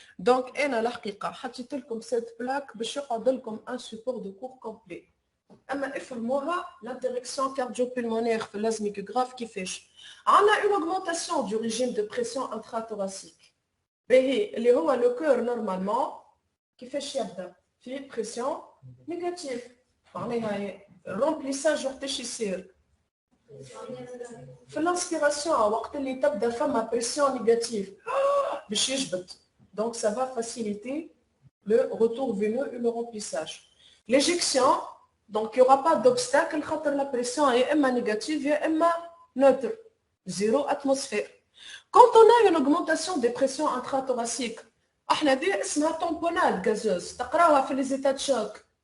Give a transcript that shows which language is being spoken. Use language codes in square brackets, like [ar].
[fr] Donc, on a l'arqiqa. [ar] حطيت لكم [fr] cette plaque [ar] باش يقعد لكم [fr] un support de cours complet. [ar] اما افهموها l'interaction cardio-pulmonaire في l'asthme grave كيفاش. [fr] On a une augmentation du régime de pression intrathoracique. [ar] اللي هو [fr] le cœur normalement [ar] كيفاش يبدا في [fr] pression négative. [ar] معناها remplissage وقتاش يصير في l'inspiration وقت اللي تبدا فما pression négative باش يجبد. [fr] Donc ça va faciliter le retour veineux et le remplissage. L'éjection, donc il n'y aura pas d'obstacle [ar] خاطر [fr] la pression est [ar] اما [fr] négative [ar] يا اما [fr] neutre, 0 atmosphère. Quand on a une augmentation des pressions intrathoraciques, [ar] احنا دي اسمها [fr] tamponnade gazeuse, [ar] تقراوها في [fr] les états de choc.